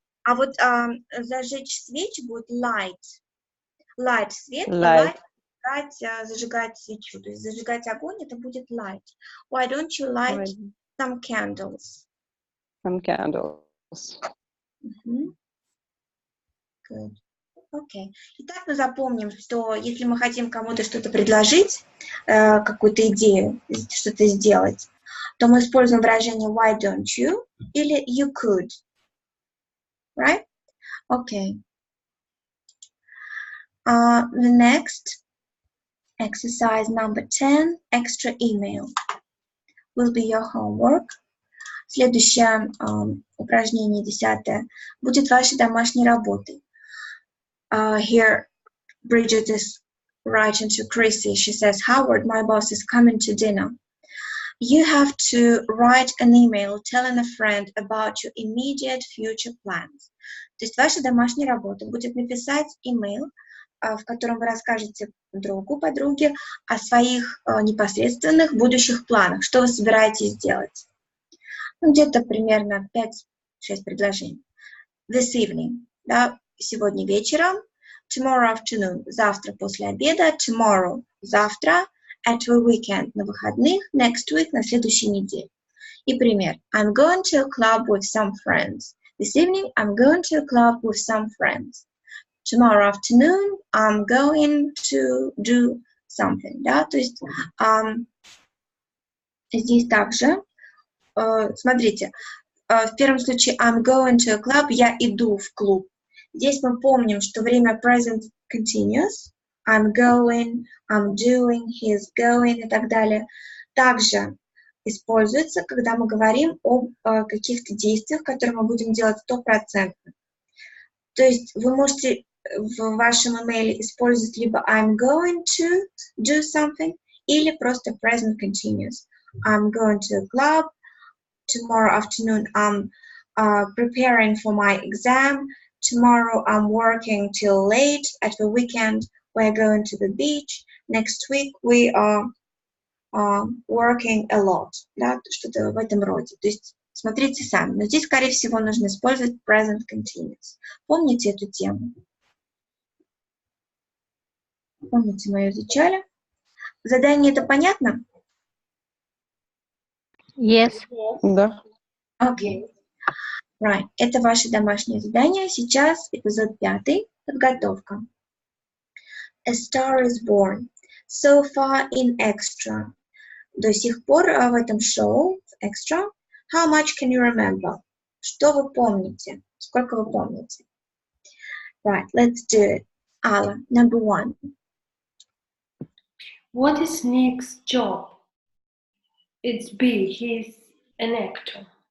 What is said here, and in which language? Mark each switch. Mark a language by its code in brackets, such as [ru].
[ru] А вот зажечь свечи будет [en] light. Light [ru] свет. [en] Light. [ru] Зажигать свечу. То есть зажигать огонь это будет light. [en] Why don't you light some candles? Some candles. Good. Okay. [ru] Итак, мы запомним, что если мы хотим кому-то что-то предложить, какую-то идею, что-то сделать, то мы используем выражение [en] why don't you [ru] или [en] you could. Right? Okay. The next exercise number 10, extra email, will be your homework. [ru] Следующее упражнение 10 будет вашей домашней работой. [en] Here, Bridget is writing to Chrissy. She says, Howard, my boss is coming to dinner. You have to write an email telling a friend about your immediate future plans. [ru] То есть ваша домашняя работа будет написать email, в котором вы расскажете другу, подруге о своих непосредственных будущих планах, что вы собираетесь сделать. Где-то примерно 5-6 предложений. [en] This evening, [ru] да, сегодня вечером, [en] tomorrow afternoon, [ru] завтра после обеда, tomorrow, завтра, [en] at the weekend, [ru] на выходных, [en] next week, [ru] на следующей неделе. И пример. [en] I'm going to a club with some friends. This evening, I'm going to a club with some friends. Tomorrow afternoon, I'm going to do something. [ru] Да? То есть здесь также, смотрите, в первом случае [en] I'm going to a club, [ru] я иду в клуб. Здесь мы помним, что время present continuous. [en] I'm going, I'm doing, he's going [ru] и так далее. Также используется, когда мы говорим о каких-то действиях, которые мы будем делать 100%. То есть вы можете в вашем имейле использовать либо [en] I'm going to do something [ru] или просто present continuous. [en] I'm going to a club. Tomorrow afternoon I'm preparing for my exam. Tomorrow I'm working till late. At the weekend we're going to the beach. Next week we are working a lot, [ru] да, что-то в этом роде. То есть смотрите сами. Но здесь, скорее всего, нужно использовать present continuous. Помните эту тему? Помните, мы ее изучали? Задание это понятно? [en] Yes. [ru] Да. [en] Окей. Right. [ru] Это ваше домашнее задание. Сейчас эпизод 5. Подготовка. [en] A star is born. So far in extra. [ru] До сих пор в этом шоу, в extra. [en] How much can you remember? [ru] Что вы помните? Сколько вы помните? [en] Right, let's do it. Alla, number 1. What is Nick's job? It's B. He's an actor.